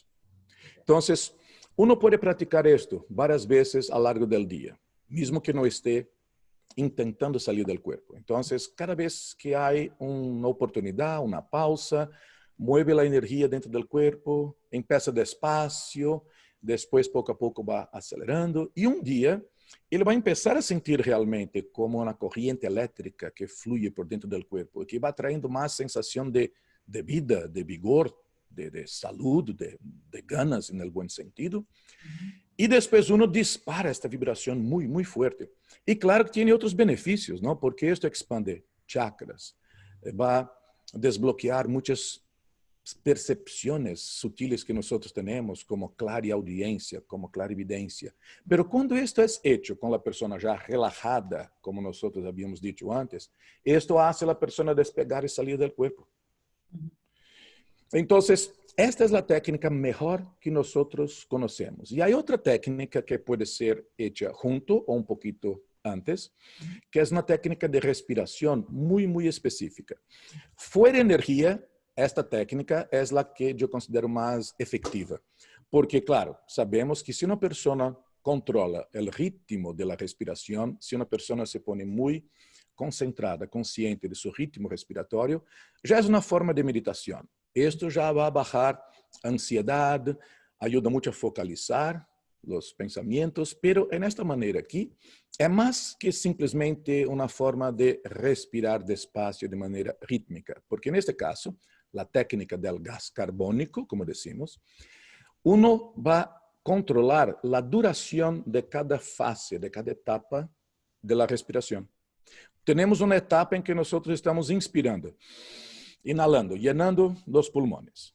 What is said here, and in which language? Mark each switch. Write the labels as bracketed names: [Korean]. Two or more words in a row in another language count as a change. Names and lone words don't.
[Spanish] Entonces, uno puede practicar esto varias veces a lo largo del día, mismo que no esté intentando salir del cuerpo. Entonces, cada vez que hay una oportunidad, una pausa, mueve la energía dentro del cuerpo, empieza despacio, después poco a poco va acelerando y un día [Portuguese] ele vai empezar a sentir realmente como uma corrente elétrica que flui por dentro do corpo, que vai traindo mais sensação de vida, de vigor, de saúde, de ganas, no bom sentido. E depois uno dispara esta vibração muito, muito forte. E claro que tem outros benefícios, não? Porque isto expande chakras, vai desbloquear [Spanish] muitas percepciones sutiles que nosotros tenemos como clariaudiencia, como clarividencia. Pero cuando esto es hecho con la persona ya relajada, como nosotros habíamos dicho antes, esto hace a la persona despegar y salir del cuerpo. Entonces, esta es la técnica mejor que nosotros conocemos. Y hay otra técnica que puede ser hecha junto o un poquito antes, que es una técnica de respiración muy, muy específica. Fuera energía, [Portuguese] esta técnica é a que eu considero mais efetiva. Porque, claro, sabemos que se uma pessoa controla o ritmo da respiração, se uma pessoa se põe muito concentrada, consciente de seu ritmo respiratório, já é uma forma de meditação. Isto já vai baixar a ansiedade, ajuda muito a focalizar os pensamentos, pero nesta maneira aqui, é mais que simplesmente uma forma de respirar despacio de maneira rítmica. Porque neste caso, [Spanish] la técnica del gas carbónico, como decimos, uno va a controlar la duración de cada fase, de cada etapa de la respiración. Tenemos una etapa en que nosotros estamos inspirando, inhalando, llenando los pulmones.